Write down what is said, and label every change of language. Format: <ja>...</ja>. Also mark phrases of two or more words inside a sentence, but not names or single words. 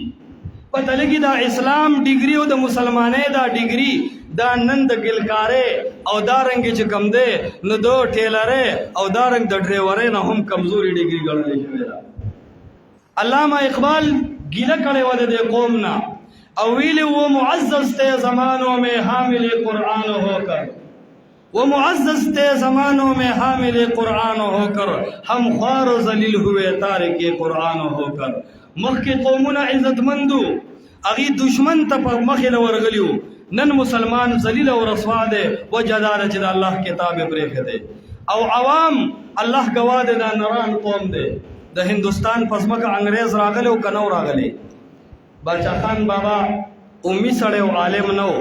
<ps>پته لګي دا اسلام ډیګري او د مسلمانۍ دا ډیګري دا نن د ګلکارۍ او دارنګې چې کم دی نو د ټیلرۍ او دارنګ د ډرایورۍ نه هم کمزوري ډیګري ګڼلی شوې ده. علامه اقبال ګیله کړې وه د دې قوم نه او ویلي</ps> <ur>وہ معزز تھے زمانوں میں حامل قرآن ہو کر، وہ معزز تھے زمانوں میں حامل قرآن ہو کر، ہم خوار و ذلیل ہوئے تارک قرآن ہو کر.</ur> <ps>مخکې قومونه عزت مندو هغې دشمن ته په مخې له ورغلي وو، نن مسلمان ذلیل او رسوا دی، وجه دا ده چې د الله کتاب یې پرېښی دی او عوام الله ګواه دی دا نران قوم دی. د هندوستان په ځمکه انګریز راغلی او که نه و راغلی، باچا خان بابا امي سړی او عالم نه و.</ps>